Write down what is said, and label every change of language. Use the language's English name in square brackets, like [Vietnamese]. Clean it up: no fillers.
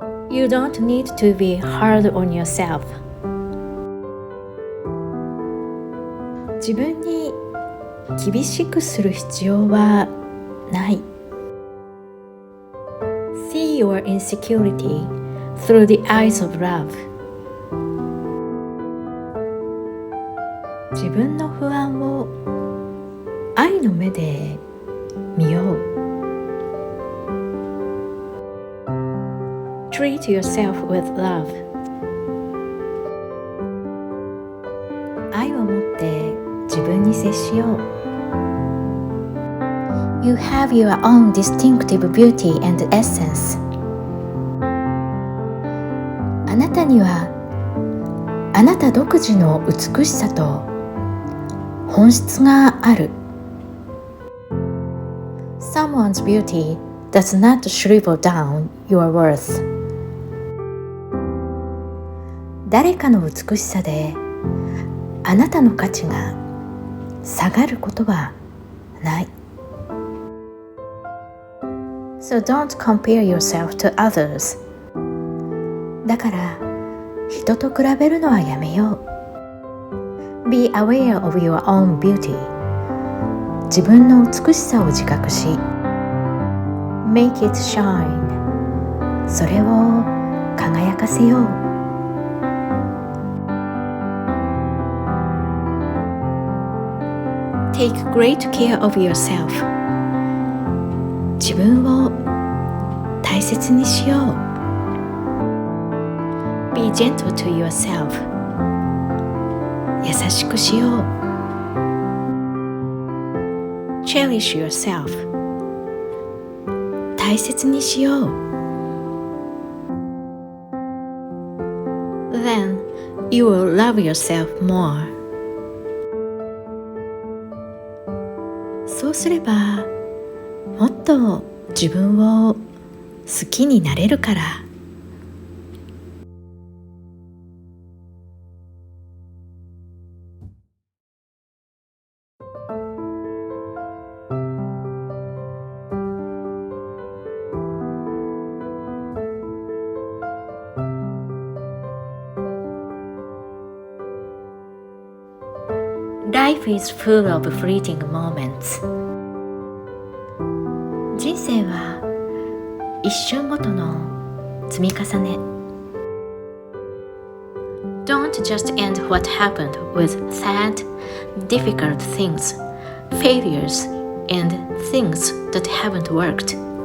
[English] You don't need to be hard on yourself. [Japanese] 自分に厳しくする必要はない。 [English] See your insecurity through the eyes of love. [Japanese] 自分の不安を愛の目で見よう。 [English] Treat yourself with love. [Japanese] 愛を持って自分に接しよう。 [English] You have your own distinctive beauty and essence. [Japanese] あなたにはあなた独自の美しさと本質がある。 [English] Someone's beauty does not shrivel down your worth. [Japanese] 誰かの美しさであなたの価値が下がることはない。 [English] So don't compare yourself to others. [Japanese] だから人と比べるのはやめよう。 [English] Be aware of your own beauty. [Japanese] 自分の美しさを自覚し [English] Make it shine. [Japanese] それを輝かせよう。 [English] Take great care of yourself. [Japanese] 自分を大切にしよう。 [English] Be gentle to yourself. [Japanese] 優しくしよう。 [English] Cherish yourself. [Japanese] 大切にしよう。 [English] Then you will love yourself more. [Japanese] そうすればもっと自分を好きになれるから。 [English] Life is full of fleeting moments. [Japanese] 人生は一瞬ごとの積み重ね。 [English] Don't just end what happened with sad, difficult things, failures, and things that haven't worked.